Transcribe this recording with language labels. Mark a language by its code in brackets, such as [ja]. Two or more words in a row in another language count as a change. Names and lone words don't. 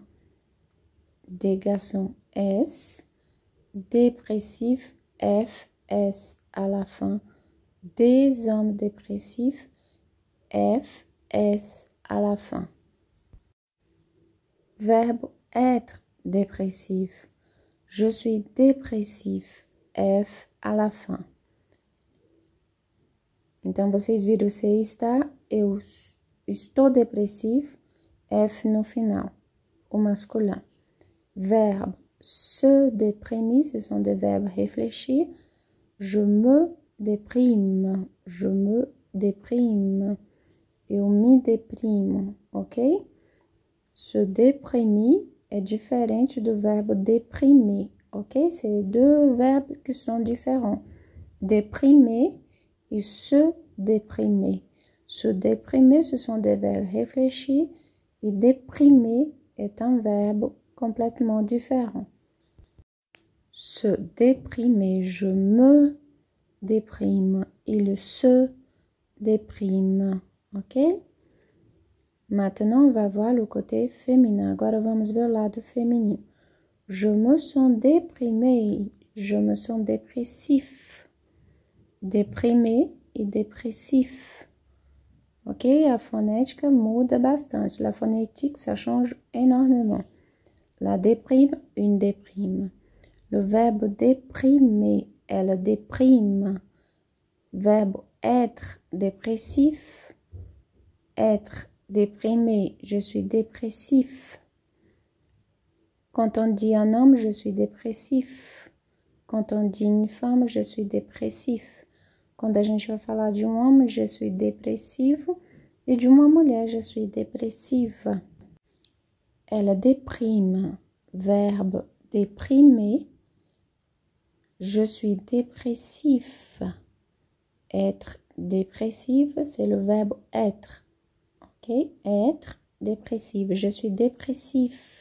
[fr] Des garçons S, dépressifs, F, S à la fin. Des hommes dépressifs, F, S à la fin. Verbe être dépressif. Je suis dépressif, F à la fin. [pt] Então, vocês viram, você está, eu estou depressivo, F no final, o masculin. [fr] Verbe se déprimer, ce sont des verbes réfléchis. Je me déprime, je me déprime. [pt] Eu me deprimo, ok? [fr] Se déprimer [pt] é diferente do verbo déprimer, ok? [fr] C'est deux verbes qui sont différents. Déprimer et se déprimer. Se déprimer, ce sont des verbes réfléchis et déprimer est un verbe complètement différent. Se déprimer, je me déprime. Il se déprime, ok? Maintenant, on va voir le côté féminin. [pt] Agora vamos ver o lado feminino. [fr] Je me sens déprimée. Je me sens dépressif. Déprimé e dépressif. Ok? [pt] A fonética muda bastante. [fr] La phonétique, ça change énormément. La déprime, une déprime. Le verbe déprimer, elle déprime. Verbe être dépressif. Être déprimé, je suis dépressif. Quand on dit un homme, je suis dépressif. Quand on dit une femme, je suis dépressif. [pt] Quando a gente vai falar de um homem, [fr] je suis dépressivo. [pt] E de uma mulher, [fr] je suis dépressiva. Elle déprime. Verbe déprimer. Je suis dépressif. Être dépressive, c'est le verbe être. Ok? Être dépressive. Je suis dépressif.